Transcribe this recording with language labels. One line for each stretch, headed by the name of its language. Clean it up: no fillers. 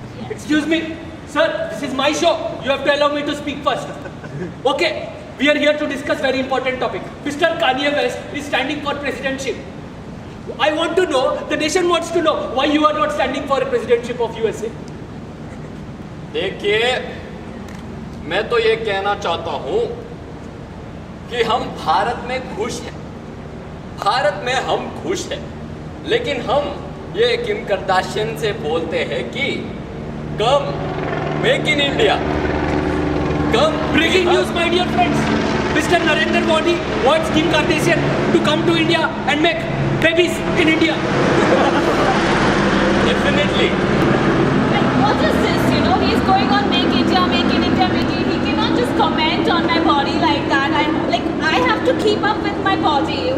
English: Excuse me, sir. This is my show. You have to allow me to speak first. Okay. We are here to discuss very important topic. Mr. Kanye West is standing for presidency. I want to know, the nation wants to know why you are not standing for a presidentship of USA.
Hindi: देखिए, मैं तो ये कहना चाहता हूँ कि हम भारत में खुश हैं। भारत में हम खुश हैं, लेकिन हम ये किम करदाशियन से बोलते हैं कि कम make in India, come
English: Breaking news, my dear friends. Mr. Narendra Modi wants Kim Kardashian to come to India and make babies in India. Definitely. Like, what is this, you know? He's going on Make India, Make in India, Make in. He cannot just comment on my body like that. I have to keep up with my body.